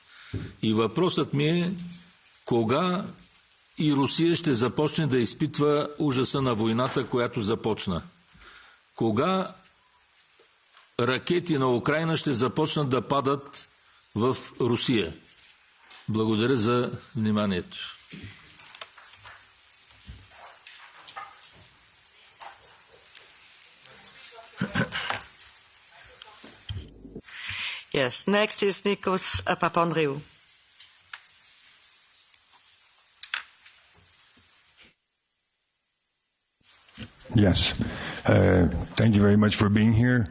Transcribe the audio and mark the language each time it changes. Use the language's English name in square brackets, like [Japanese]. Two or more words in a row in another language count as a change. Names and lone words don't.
[Bulgarian] И въпросът ми е кога и Русия ще започне да изпитва ужаса на войната, която започна. Кога ракети на Украйна ще започнат да падат в Русия. Благодаря за вниманието. [English] Yes, next is Nikos Papandreou. Yes, thank you very much for being here.